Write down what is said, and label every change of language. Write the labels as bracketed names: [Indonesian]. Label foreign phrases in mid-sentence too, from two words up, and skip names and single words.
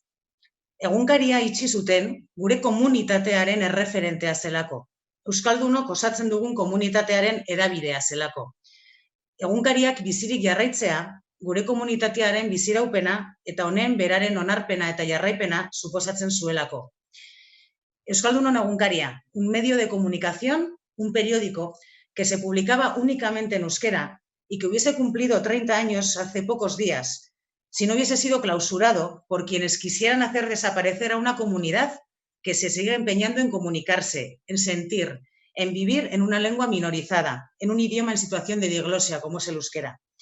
[Basque] Egunkaria itxi zuten gure komunitatearen erreferentea zelako. Euskaldunok osatzen dugun komunitatearen hedabidea zelako. Egunkariak bizirik jarraitzea gure komunitatearen biziraupena eta honen beraren onarpena eta jarraipena suposatzen zuelako. Euskaldunon egunkaria, [Spanish] un medio de comunicación, un periódico que se publicaba únicamente en euskera y que hubiese cumplido 30 años hace pocos días, si no hubiese sido clausurado por quienes quisieran hacer desaparecer a una comunidad que se sigue empeñando en comunicarse, en sentir, en vivir en una lengua minorizada, en un idioma en situación de diglosia como es el euskera.